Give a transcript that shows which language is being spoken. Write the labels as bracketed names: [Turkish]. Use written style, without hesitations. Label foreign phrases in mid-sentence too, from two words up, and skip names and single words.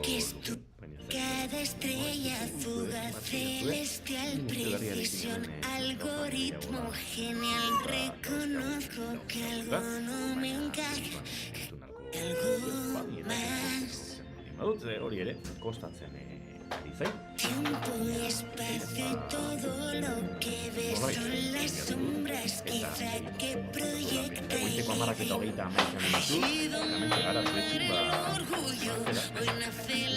[Spanish] cada estrella fugaz celestial precisión, algoritmo genial, reconozco que algo no me encaja, algo más. [Basque] Hori ere, kostatzen ari zain. [Spanish] Tiempo y espacio y todo lo que ves son las sombras quizá que proyecta el orgullo. Hoy nace la